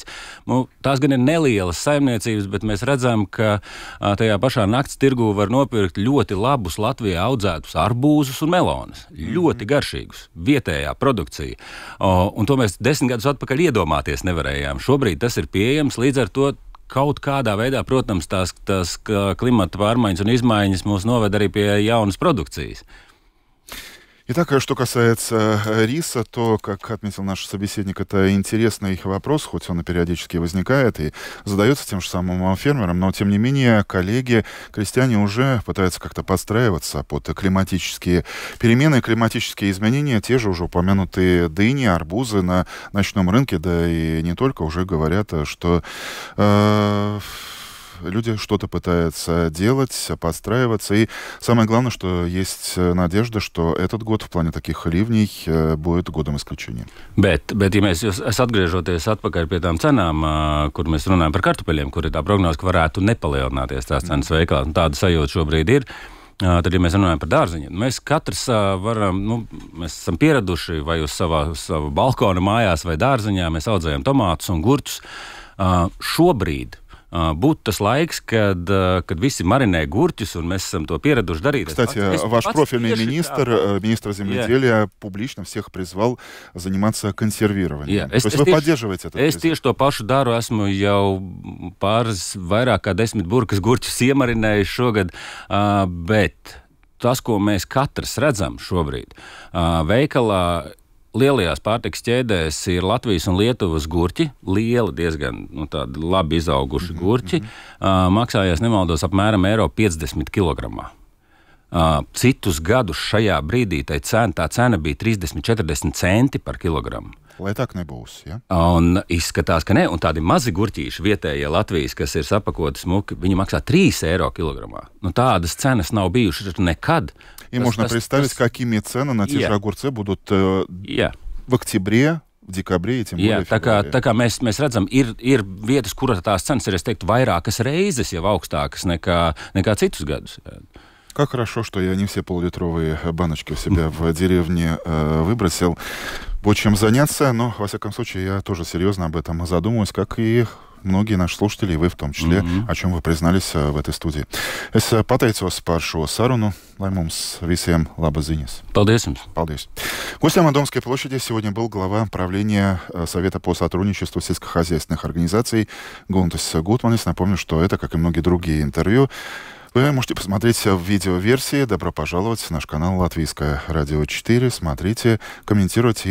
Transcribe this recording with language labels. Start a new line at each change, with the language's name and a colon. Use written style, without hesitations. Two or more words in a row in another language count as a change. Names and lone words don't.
Latvian: Tās gan ir nelielas saimniecības, bet mēs redzam, ka tajā pašā nakts tirgū var nopirkt ļoti labus Latvijā audzētus arbūzus un melonas. Ļoti garšīgus, vietējā produkcija. Un to mēs 10 gadus atpakaļ iedomāties nevarējām. Šobrīd tas ir pieejams, līdz ar to kaut kādā veidā, protams, tās klimata pārmaiņas un izmaiņas mūs noved arī pie jaunas produkcijas.
Russian: Итак, что касается риса, то, как отметил наш собеседник, это интересный вопрос, хоть он и периодически возникает и задается тем же самым фермерам, но, тем не менее, коллеги, крестьяне уже пытаются как-то подстраиваться под климатические перемены, климатические изменения. Те же уже упомянутые дыни, арбузы на ночном рынке, да и не только, уже говорят, что люди что-то пытаются делать, подстраиваться. И самое главное, что есть надежда, что этот год в плане таких ливней будет годом исключения.
Latvian: Bet ja mēs atgriežoties atpakaļ pie tām cenām, kur mēs runājam par kartupeļiem, kur ir tā prognoze, ka varētu nepalielināties tās cenas veikalā, tāda sajūta šobrīd ir. Tad, ja mēs runājam par dārziņiem, mēs katrs varam, mēs esam pieraduši vai uz savu balkonu mājās vai dārziņā, mēs audzējam tomātus un gurķus. Šobrīd būtu tas laiks, kad visi marinē gurķus, un mēs esam то pieraduši дарить.
Russian: Кстати, ваш профильный министр земледелия, публично всех призвал заниматься консервированием. То есть вы поддерживаете это?
Latvian: Es tieši to pašu daru, esmu jau vairāk kā 10 burkas gurķus iemarinējis šogad, bet tas, ko mēs katrs redzam šobrīd, veikalā lielajās pārtikas ķēdēs ir Latvijas un Lietuvas gurķi, lieli, diezgan tādi labi izauguši gurķi, maksājās, nemaldos, apmēram €50 kilogramā. Citus gadus šajā brīdī tā cena bija 30-40 centi par kilogramu. Lai tā nebūs, ja? Un izskatās, ka ne. Un tādi mazi gurķīši vietējie Latvijas, kas ir sapakoti smuki, viņi maksā €3 kilogramā. Tādas cenas nav bijušas nekad.
Russian: И можно представить, какими цены на те же огурцы будут в октябре, в декабре и тем более в феврале.
Latvian: Tā kā mēs redzam, ir vietas, kur tās cenas ir, es teiktu, vairākas reizes jau augstākas nekā citus gadus.
Russian: Как хорошо, что я не все полулитровые баночки у себя в деревне выбросил. Будет чем заняться, но, во всяком случае, я тоже серьезно об этом задумываюсь, как и многие наши слушатели, и вы в том числе, о чем вы признались в этой студии.
Latvian: Es pateicos par šo sarunu, lai mums visiem labas ziņas. Paldies jums. Paldies.
Russian: Гостем на Домской площади сегодня был глава правления Совета по сотрудничеству сельскохозяйственных организаций Гунтис Гутманис. Напомню, что это, как и многие другие интервью, вы можете посмотреть в видеоверсии. Добро пожаловать в наш канал Латвийское радио 4. Смотрите, комментируйте.